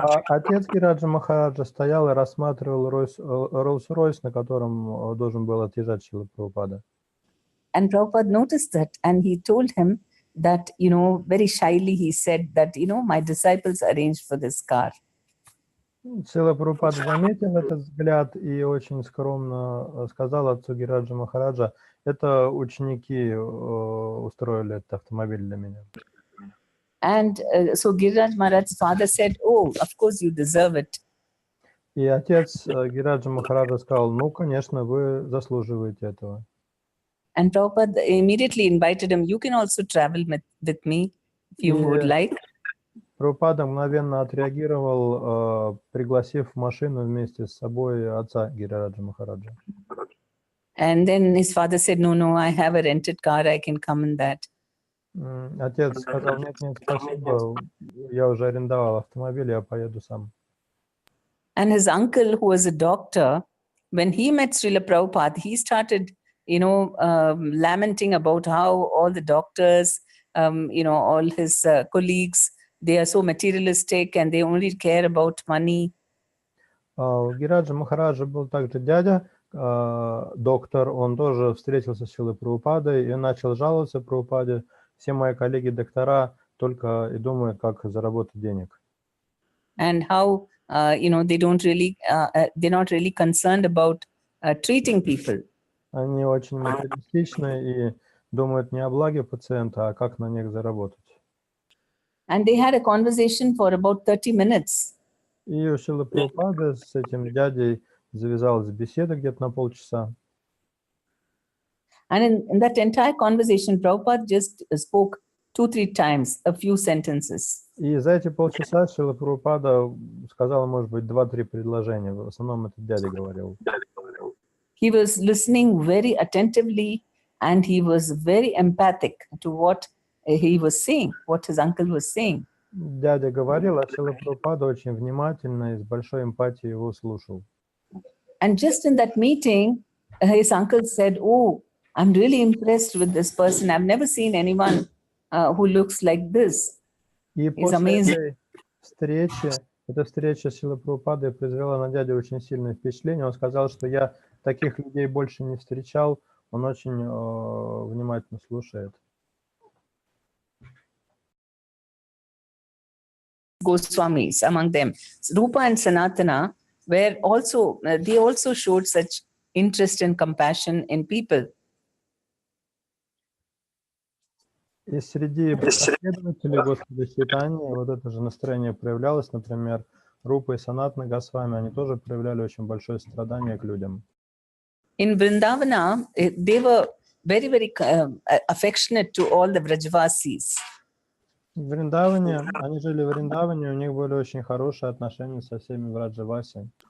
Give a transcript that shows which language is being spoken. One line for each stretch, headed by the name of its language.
Russian: Отец Гирираджа Махараджа стоял и рассматривал Роллс-Ройс, на котором должен был отъезжать Шрила Прабхупада.
English: And Prabhupada noticed that, and he told him that, very shyly he said that, my disciples arranged for this car.
Russian: Шрила Прабхупада заметил этот взгляд и очень скромно сказал отцу Гирираджа Махараджа: "Это ученики устроили этот автомобиль для меня."
English: And so Giriraj Maharaj's father said, "Oh, of course you deserve it."
Russian: И отец Гирираджа Махараджа сказал: "Ну, конечно, вы заслуживаете этого."
English: And Prabhupada immediately invited him, "You can also travel with me if you would like."
Russian: Прабхупада мгновенно отреагировал, пригласив в машину вместе с собой отца Гирираджа Махараджа.
English: And then his father said, no, I have a rented car, I can come in that.
Russian: Отец сказал: нет, спасибо, я уже арендовал автомобиль, я поеду сам.
English: And his uncle, who was a doctor, when he met Srila Prabhupada, he started, lamenting about how all the doctors, all his colleagues, they are so materialistic and they only care about money.
Russian: У Гираджа Махараджа был также дядя, доктор, он тоже встретился с Шрилой Прабхупадой и начал жаловаться Прабхупаде. Все мои коллеги-доктора только и думают, как заработать денег.
English: And how, they're not really concerned about treating people.
Russian: Они очень материалистичны и думают не о благе пациента, а как на них заработать.
English: And they had a conversation for about 30 minutes.
Russian: И у Шрилы Прабхупады с этим дядей завязалась беседа где-то на полчаса.
English: And in that entire conversation, Prabhupada just spoke 2-3 times, a few sentences.
Russian: И за эти полчаса Шрила Прабхупада сказала, может быть, 2-3 предложения. В основном этот дядя говорил.
English: He was listening very attentively and he was very empathic to what he was saying, what his uncle was saying.
Russian: Дядя говорил, а Шрила Прабхупада очень внимательно и с большой эмпатией его слушал.
English: And just in that meeting, his uncle said, oh, I'm really impressed with this person. I've never seen anyone who looks like this.
Russian: И после этой встречи, эта встреча с Шрилой Прабхупадой произвела на дядю очень сильное впечатление. Он сказал, что я таких людей больше не встречал. Он очень внимательно слушает.
English: Goswamis among them, Rupa and Sanatana, were also, they also showed such interest and compassion in people.
Russian: И среди последователей Господа Чайтаньи вот это же настроение проявлялось, например, Рупа и Санатана Госвами, они тоже проявляли очень большое страдание к людям.
English: In Vrindavana, they were very, very affectionate to all the Vrajavasis.
Russian: В Вриндаване, они жили в Вриндаване, у них были очень хорошие отношения со всеми Враджаваси.